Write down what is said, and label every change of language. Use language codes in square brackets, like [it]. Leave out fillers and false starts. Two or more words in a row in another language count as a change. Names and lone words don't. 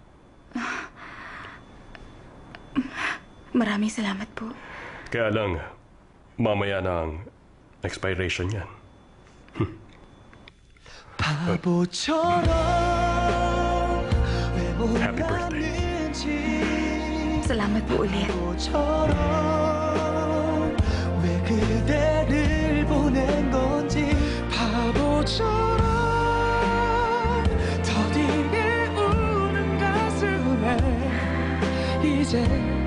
[tl] Maraming salamat po. Kaya lang, mamaya na ang expiration yan. Happy birthday. Salamat po ulit. [ko] 왜 그대를 보낸 건지 바보처럼 더디게 우는 가슴에 이제